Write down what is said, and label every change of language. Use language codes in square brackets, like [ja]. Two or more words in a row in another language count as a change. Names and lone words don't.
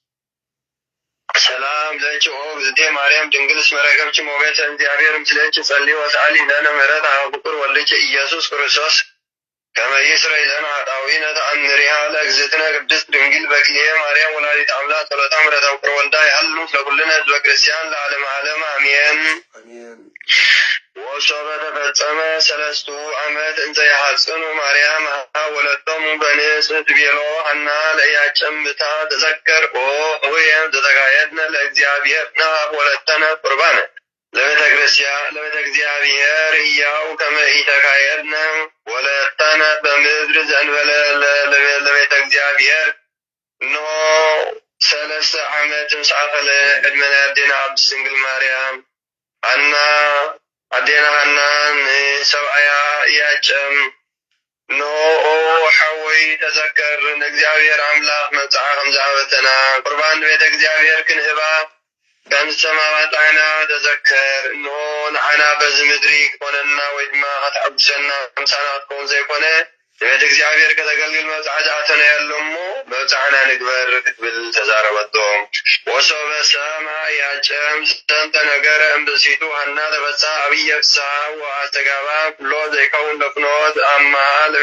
[gez] ሰላም ለኪ እግዝእትየ ማርያም ድንግል እስመ ረከብኪ ሞገሰ እግዚአብሔር ምስሌኪ ጸልዪ ወሰአሊ ለነ ምሕረተ ኀበ ፍቁር ወልድኪ ኢየሱስ ክርስቶስ ከመ ይስረይ ለነ ኃጣውኢነ ተአምሪሃ ለእግዝእትነ ቅድስት ድንግል በክልኤ ማርያም ወላዲተ አምላክ ጸሎታ ምሕረተ ፍቁር ወልዳ ይሃሉ ለኵልነ ሕዝበ ክርስቲያን ለዓለመ ዓለም አሜን። ወሶበ ተፈጸመ ሰለስቱ ዓመት እንዘ ይሐጽኑ ማርያም ወለቶሙ በንጽሕት ቤሎ ሐና ለኢያቄምታ ተዘከር ሆየ ዘተካየድነ ለእግዚአብሔር ንሃብ ወለተነ ቁርባነ ለቤተ እግዚአብሔር ሕያው ከመ ኢተካየድነ ወለተነ በምድር ዘእንበለ ለቤተ እግዚአብሔር እነሆ 3 ዓመት ምስዓፈለ ዕድመነ [ti] አዴና ቅድስት ድንግል ማርያም ሐና አዴና ሐናን ሰብአያ ኢያቄም እነሆ ሐወይ ተዘከር ንእግዚአብሔር አምላክ መጽአ ከምዝሃበተና ቁርባን ቤተ እግዚአብሔር ክንህባ ከምሰማባት ዓይና ተዘከር እነሆ ንዓና በዚ ምድሪ ክኾነና ወይ ድማ ከተዓጉሰና ከምሳና ክትከውን ዘይኮነ ንቤተ እግዚአብሔር ከተገልግል መብፃዕትኣተነ ያሎ እሞ መብፃዕና ንግበር ክትብል ተዛረበቶም። [gez] ወሶበ ሰማ ኢያቄም ዝተንተ ነገረ እምብእሲቱ ሐና ተፈሳ ዓብየ ፍስሓ ወአስተጋባ ኩሎ ዘይከውን ለፍኖት ወአምሃ